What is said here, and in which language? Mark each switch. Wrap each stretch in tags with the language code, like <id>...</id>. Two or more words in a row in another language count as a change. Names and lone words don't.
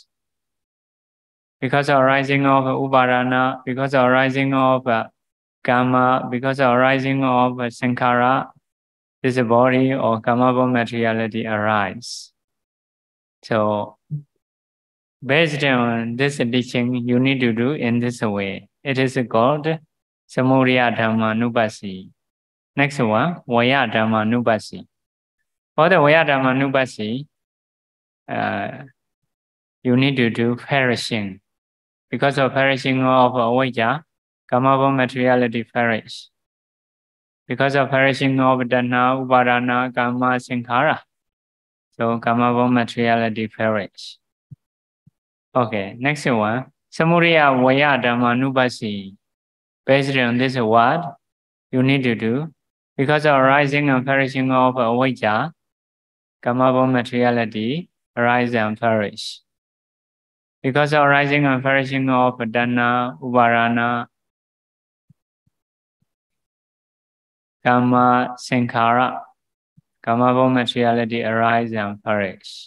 <en>Because arising of upadana, because arising of karma, because arising of sankhara, this body or karma born materiality arise. So based on this teaching, you need to do in this way. It is called</en> <pi>samudaya dhamma nupassi.</pi> <en>Next one,</en> <pi>vaya dhamma nupassi.</pi> <en>For the</en> <pi>vaya dhamma nupassi,</pi> <en>you need to do perishing. Because of perishing of avijja, karma born materiality perish. Because of perishing of tanha, upadana, karma, sankhara, so karma born materiality perish. Okay, next one.</en> <pi>Samudaya vaya dhamma nupassi.</pi> <en>Based on this word, you need to do. Because of arising and perishing of avijja, karma born materiality arise and perish. Because of arising and perishing of tanha, upadana, karma, sankhara, karma born materiality arise and perish.</en>